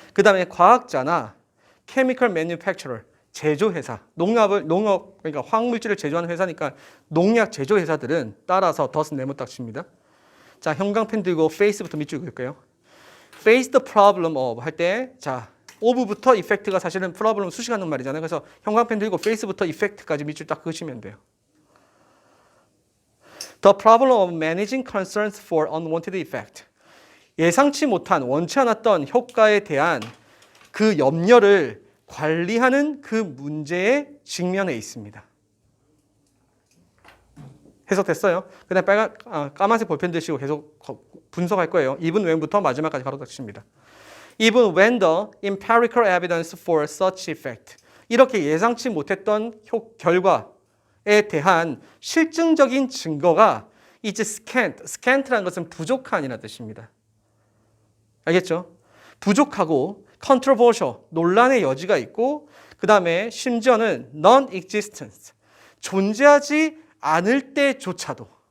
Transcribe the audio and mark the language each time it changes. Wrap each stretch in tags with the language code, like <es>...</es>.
<ko>그 다음에 과학자나 chemical manufacturer, 제조회사, 농업, 그러니까 화학물질을 제조하는 회사니까 농약 제조회사들은 따라서 덫은 네모 딱 칩니다. 자, 형광펜 들고 face부터 밑줄 그을게요.</ko> <en>face the problem of</en> <ko>할 때, 자, of부터 effect가 사실은 problem 수식하는 말이잖아요. 그래서 형광펜 들고 face부터 effect까지 밑줄 딱 그으시면 돼요.</ko> <en>The problem of managing concerns for unwanted effect.</en> <ko>예상치 못한, 원치 않았던 효과에 대한 그 염려를 관리하는 그 문제에 직면해 있습니다. 해석됐어요? 그 다음에 까만색 볼펜 드시고 계속 분석할 거예요. even when부터 마지막까지 가로 닫습니다.</ko> <en>Even when the empirical evidence for such effect.</en> <ko>이렇게 예상치 못했던 결과에 대한 실증적인 증거가</ko> <en>is scant.</en> <ko>scant라는 것은 부족한이라는 뜻입니다. 알겠죠? 부족하고 controversial, 논란의 여지가 있고 그 다음에 심지어는 non-existence, 존재하지 않을 때조차도</ko>